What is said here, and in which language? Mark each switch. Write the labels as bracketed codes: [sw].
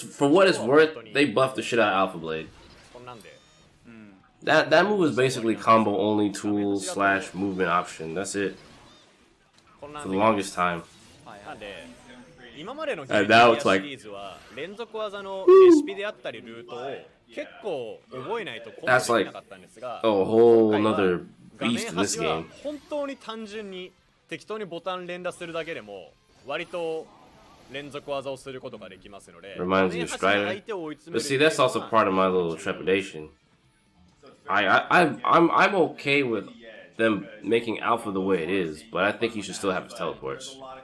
[en] For what it's worth, they buffed the shit out of Alpha Blade. That move is basically combo only tool / movement option. That's it. For the longest time. [ja] 今までのシリーズは連続技のレシピであったりルートを結構覚えないとコンボできなかったんですが、 [en] a whole another beast in this [ja] 画面端は [en] game. [ja] 本当に単純に適当にボタン連打するだけでも割と連続技をすることができますので、 [en] Reminds you of Strider. But see, that's also part of my little trepidation. I'm okay with them making Alpha the way it is, but I think he should still have his teleports.